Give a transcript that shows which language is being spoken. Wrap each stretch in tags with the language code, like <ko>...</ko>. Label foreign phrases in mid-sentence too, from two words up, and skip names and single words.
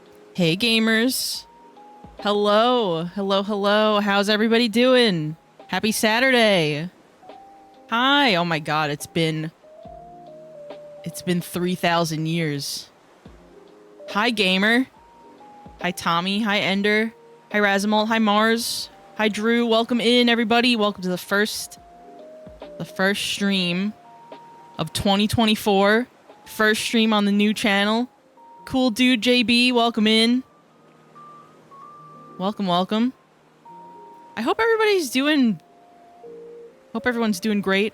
<en>Hey gamers. Hello. Hello, hello. How's everybody doing? Happy Saturday. Hi. Oh my god, it's been 3,000 years. Hi gamer. Hi Tommy. Hi Ender. Hi Razimalt. Hi Mars. Hi Drew. Welcome in everybody. Welcome to the first stream of 2024. First stream on the new channel. Cool dude JB, welcome in. Welcome, welcome. I hope everyone's doing great.</en>